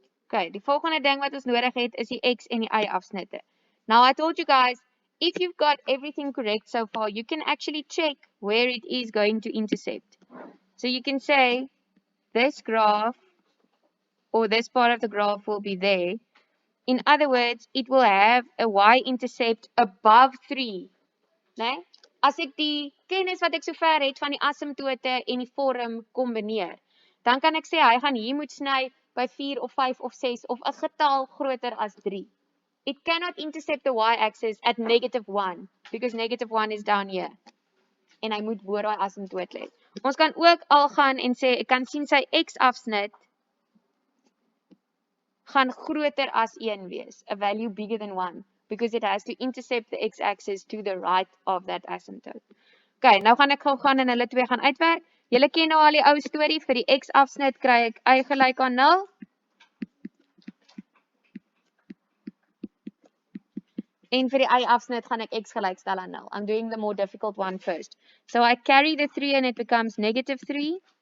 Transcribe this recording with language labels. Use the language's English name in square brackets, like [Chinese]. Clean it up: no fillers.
[Afrikaans] Okay, die volgende ding wat ons nodig het is die x en die y afsnitte. [English] Now I told you guys, if you've got everything correct so far, you can actually check where it is going to intercept. So you can say this graph or this part of the graph will be there. In other words, it will have a y-intercept above 3. [Afrikaans] Nee? As ek die kennis wat ek sover het van die asymptote en die vorm kombineer, dan kan ek sê hy gaan hier moet sny by 4 of 5 of 6 of 'n getal groter as 3. [English] It cannot intercept the y-axis at -1 because -1 is down here. [Afrikaans] En hy moet bo daai asymptoot lê. Ons kan ook al gaan en sê ek kan sien sy x-afsnit gaan groter as 1 wees, [English] a value bigger than 1, because it has to intercept the x-axis to the right of that asymptote. [Afrikaans] Okay, nou gaan ek gou gaan en hulle twee gaan uitwerk. Julle ken nou al die ou storie, vir die x-afsnit kry ek y gelyk aan 0. En vir die y-afsnit gaan ek x gelyk stel aan 0. [English] I'm doing the more difficult one first. So I carry the 3 and it becomes -3.